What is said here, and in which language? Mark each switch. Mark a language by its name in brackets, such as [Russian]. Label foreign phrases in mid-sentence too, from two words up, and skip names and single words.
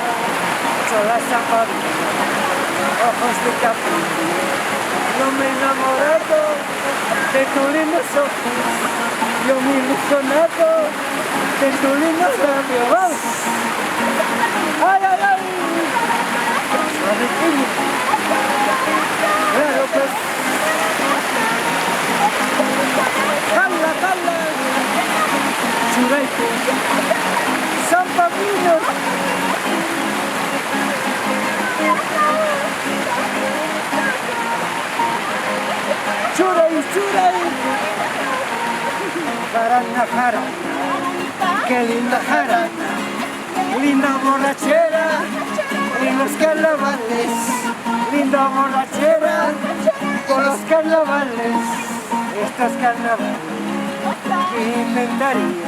[Spanish] Sola zapadilla, ojos de capullo, yo me he enamorado de tus lindos ojos, yo me he ilusionado de tus lindos labios. ¡Vamos! ¡Ay, ay, ay! Claro, pues. ¡Cala, cala! Churaico, San Pablino. [Quechua] Churay, churay. [Spanish] Jarana, jarana. Qué linda jarana. Linda borrachera. En los carnavales. Linda borrachera. Con los carnavales. Estos carnavales. ¿Qué inventaría?